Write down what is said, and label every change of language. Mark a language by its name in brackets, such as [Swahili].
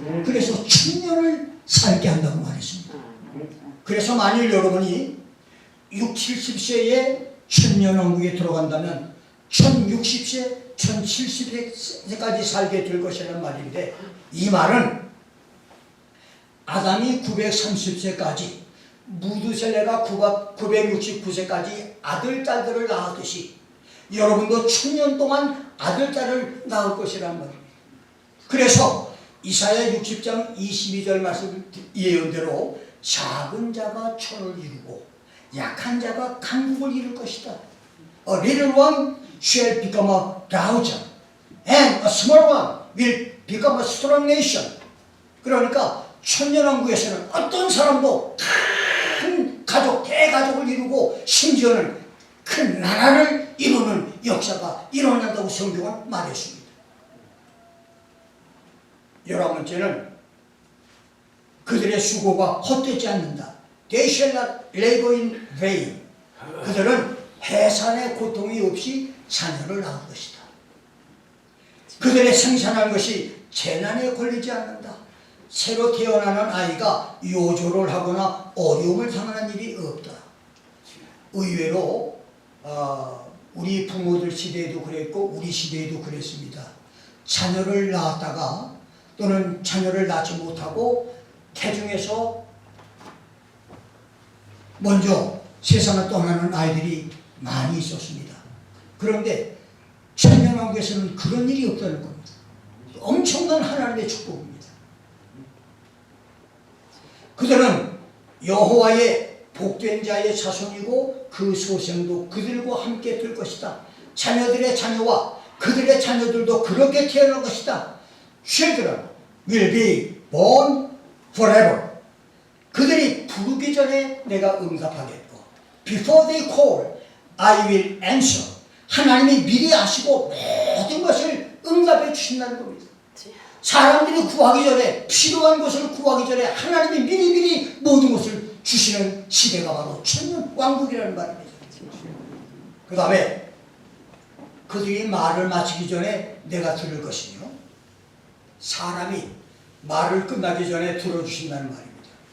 [Korean] 그래서 천년을 살게 한다고 말했습니다. 그래서 만일 여러분이 60, 70세에 천년왕국에 들어간다면 1060세, 1070세까지 살게 될 것이라는 말인데 이 말은 아담이 930세까지 무드셀레가 969세까지 아들, 딸들을 낳았듯이 여러분도 천년 동안 아들, 딸을 낳을 것이라는 말입니다. 그래서 이사야 60장 22절 말씀 예언대로 작은 자가 철을 이루고 약한 자가 강국을 이룰 것이다. [English] A little one shall become a thousand, and a small one will become a strong nation. [Korean] 그러니까 천년왕국에서는 어떤 사람도 큰 가족, 대가족을 이루고 심지어는 큰 나라를 이루는 역사가 일어난다고 성경은 말했습니다. 11번째는 그들의 수고가 헛되지 않는다. [English] They shall not labor in vain. [Korean] 그들은 해산의 고통이 없이 자녀를 낳을 것이다. 그들의 생산한 것이 재난에 걸리지 않는다. 새로 태어나는 아이가 요조를 하거나 어려움을 당하는 일이 없다. 의외로 우리 부모들 시대에도 그랬고 우리 시대에도 그랬습니다. 자녀를 낳았다가 또는 자녀를 낳지 못하고 태중에서 먼저 세상을 떠나는 아이들이 많이 있었습니다. 그런데 천년왕국에서는 그런 일이 없다는 겁니다. 엄청난 하나님의 축복입니다. 그들은 여호와의 복된 자의 자손이고 그 소생도 그들과 함께 될 것이다. 자녀들의 자녀와 그들의 자녀들도 그렇게 태어날 것이다. [English] Children will be born forever. [Korean] 그들이 부르기 전에 내가 응답하겠고 [English] Before they call, I will answer. [Korean] 하나님이 미리 아시고 모든 것을 응답해 주신다는 겁니다. 사람들이 구하기 전에 필요한 것을 구하기 전에 하나님이 미리 모든 것을 주시는 시대가 바로 천년왕국이라는 말입니다. 그 다음에 그들이 말을 마치기 전에 내가 들을 것이며 사람이 말을 끝나기 전에 들어주신다는 말입니다.